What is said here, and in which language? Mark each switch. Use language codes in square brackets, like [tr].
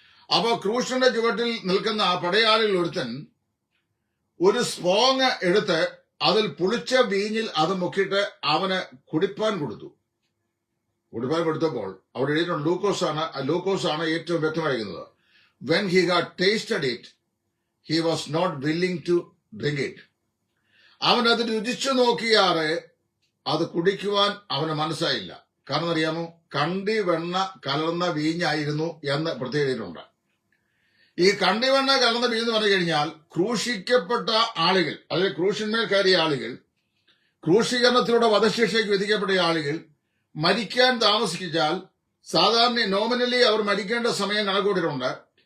[ml] അപ്പൊ ക്രൂശിന്റെ ചുവട്ടിൽ നിൽക്കുന്ന പടയാളികൾ ഒരുത്തൻ ഒരു സ്പോങ് എടുത്ത് അതിൽ പുളിച്ച വീഞ്ഞിൽ അത് മുക്കിയിട്ട് അവന് കുടിപ്പാൻ കൊടുത്തപ്പോൾ അവിടെ എഴുതിയിട്ടുണ്ട്, ലൂക്കോസാണ് ഏറ്റവും വ്യക്തമായിരിക്കുന്നത്. [en] When he had tasted it, he was not willing to drink it. [ml] അവൻ അത് രുചിച്ചു നോക്കിയാറെ അത് കുടിക്കുവാൻ അവന് മനസ്സായില്ല. കാരണം അറിയാമോ, കണ്ടി വെണ്ണ കലർന്ന വീഞ്ഞായിരുന്നു എന്ന് പ്രത്യേകതയുണ്ട്. ഈ കണ്ടി വെണ്ണ കലർന്ന വീഞ്ഞ് പറഞ്ഞു കഴിഞ്ഞാൽ ക്രൂശിക്കപ്പെട്ട ആളുകൾ, അല്ലെങ്കിൽ ക്രൂശിന്മേൽ കയറിയ ആളുകൾ, ക്രൂശീകരണത്തിലൂടെ വധശിക്ഷയ്ക്ക് വിധിക്കപ്പെട്ട ആളുകൾ മരിക്കാൻ താമസിച്ചാൽ സാധാരണ നോമിനലി അവർ മരിക്കേണ്ട സമയം കണക്കൂട്ടിട്ടുണ്ട്.